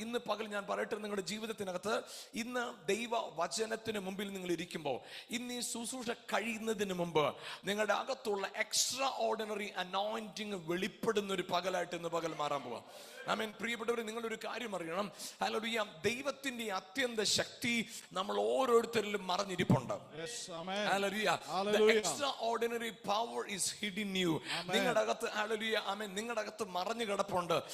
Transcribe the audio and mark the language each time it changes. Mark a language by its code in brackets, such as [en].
[ml] ഇന്ന് പകൽ ഞാൻ പറയട്ടെ, നിങ്ങളുടെ ജീവിതത്തിനകത്ത് ഇന്ന് ദൈവ വചനത്തിന് മുമ്പിൽ നിങ്ങൾ ഇരിക്കുമ്പോൾ, ഇന്ന് ഈ ശുശ്രൂഷ കഴിയുന്നതിന് മുമ്പ് നിങ്ങളുടെ അകത്തുള്ള എക്സ്ട്രാ ഓർഡിനറി അനോയിന്റിങ് വെളിപ്പെടുന്ന ഒരു പകലായിട്ട് ഇന്ന് പകൽ മാറാൻ പോവാം. ആമേൻ. പ്രിയപ്പെട്ടവരെ, നിങ്ങളൊരു കാര്യം അറിയണം. ഹല്ലേലൂയ. ദൈവത്തിന്റെ അത്യന്ത ശക്തി നമ്മൾ ഓരോരുത്തരിലും മറഞ്ഞിരിപ്പുണ്ട്. [en] Hallelujah. The extraordinary power is hidden in you. [ml] നിങ്ങളുടെ അകത്ത് ഹല്ലേലൂയ ആമേൻ നിങ്ങളുടെ അകത്ത് മറഞ്ഞു കിടപ്പുണ്ട്.